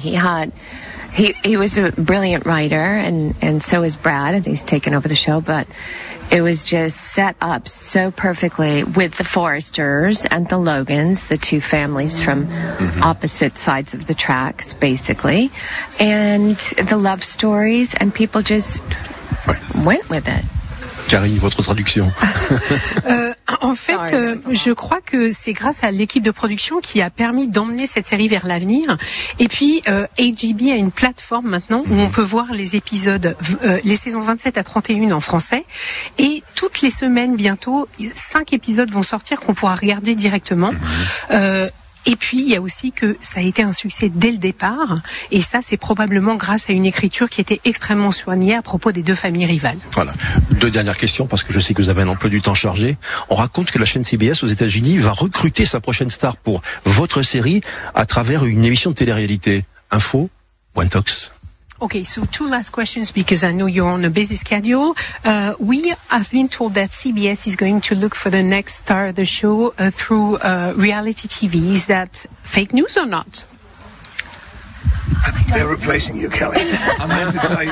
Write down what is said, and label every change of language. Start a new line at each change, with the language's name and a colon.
English: He was a brilliant writer, and so is Brad, and he's taken over the show, but it was just set up so perfectly with the Forresters and the Logans, the two families from opposite sides of the tracks, basically, and the love stories, and people just went with it.
French: Karine, votre traduction. En fait, je crois que c'est grâce à l'équipe de production qui a permis d'emmener cette série vers l'avenir. Et puis, AGB a une plateforme maintenant où on peut voir les épisodes, les saisons 27 à 31 en français. Et toutes les semaines, bientôt, 5 épisodes vont sortir qu'on pourra regarder directement. Et puis, il y a aussi que ça a été un succès dès le départ. Et ça, c'est probablement grâce à une écriture qui était extrêmement soignée à propos des deux familles rivales. Voilà. Deux dernières questions, parce que je sais que vous avez un emploi du temps chargé. On raconte que la chaîne CBS aux États-Unis va recruter sa prochaine star pour votre série à travers une émission de télé-réalité. Info, One Talks.
English: Okay, so two last questions because I know you're on a busy schedule. We have been told that CBS is going to look for the next star of the show through reality TV. Is that fake news or not? They're replacing you, Kelly. I meant to tell you.